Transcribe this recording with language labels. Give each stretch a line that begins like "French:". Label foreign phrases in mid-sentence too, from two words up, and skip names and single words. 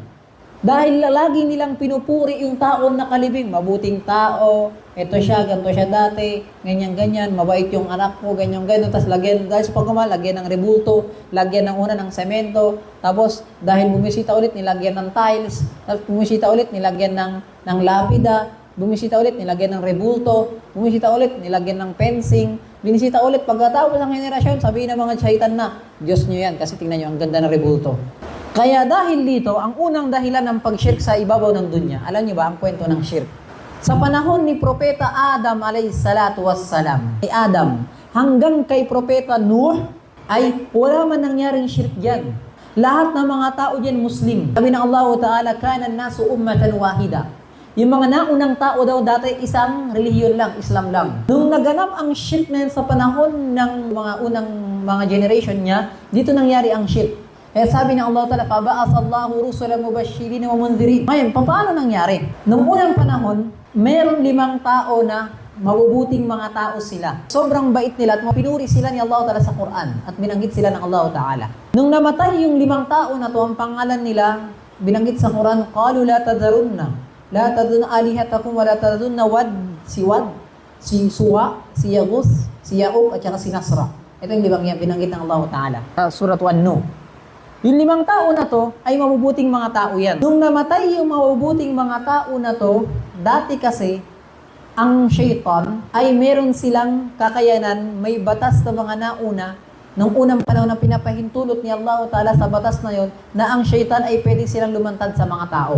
Filipino: Dahil lagi nilang pinupuri yung taong nakalibing, mabuting tao, ito siya, ganito siya dati, ganyan-ganyan, mabait yung anak ko, ganyan-ganyan, tapos lagyan, dahil sa pagkamal, lagyan ng rebulto, lagyan ng una ng semento, tapos dahil bumisita ulit, nilagyan ng tiles, tapos bumisita ulit, nilagyan ng lapida, bumisita ulit, nilagyan ng rebulto, bumisita ulit, nilagyan ng fencing, binisita ulit, pagkatapos ng henerasyon, sabihin ng mga shaitan na, Diyos nyo yan, kasi tingnan nyo, ang ganda ng rebulto. Kaya dahil dito, ang unang dahilan ng pag-shirk sa ibabaw ng dunya, alam niyo ba ang kwento ng shirk? Sa panahon ni Propeta Adam
Arabic: alayhi salatu wassalam,
Filipino: ni Adam, hanggang kay Propeta Nuh, ay wala man nangyaring shirk dyan. Lahat ng mga tao dyan Muslim. Sabi ng Allah Ta'ala,
Arabic: kanan nasu ummatan wahida.
Filipino: Yung mga naunang tao daw dati, isang relihiyon lang, Islam lang. Nung naganap ang shirk na yun sa panahon ng mga unang mga generation niya, dito nangyari ang shirk. Kaya sabi ng Allah Ta'ala,
Arabic: فَبَعَثَ رُسُلًا مُبَشِّرِينَ وَمُنذِرِينَ.
Filipino: Ngayon, paano nangyari? Noong unang panahon, meron 5 tao na mabubuting mga tao sila. Sobrang bait nila at pinuri sila ni Allah Ta'ala sa Quran at binanggit sila ng Allah Ta'ala. Nung namatay yung 5 tao na to, ang pangalan nila, binanggit sa Quran,
Arabic: قَالُوا لَا تَذَرُنَّ لَا تَذَرُنَّ آلِهَتَكُمْ وَلَا تَذَرُنَّ وَدْ
Filipino: si Wad, si Suwa, si Yaghus, si Ya'uq at saka si Nasra. Ito yung 5 yan, binanggit ng Allah Ta'ala. Surat 1 No. Yung 5 tao na to ay mabubuting mga tao yan. Nung namatay yung mabubuting mga tao na to, dati kasi, ang shaitan ay meron silang kakayanan, may batas na mga nauna, nung unang panahon na pinapahintulot ni Allah Ta'ala sa batas na yon, na ang shaitan ay pwede silang lumantad sa mga tao.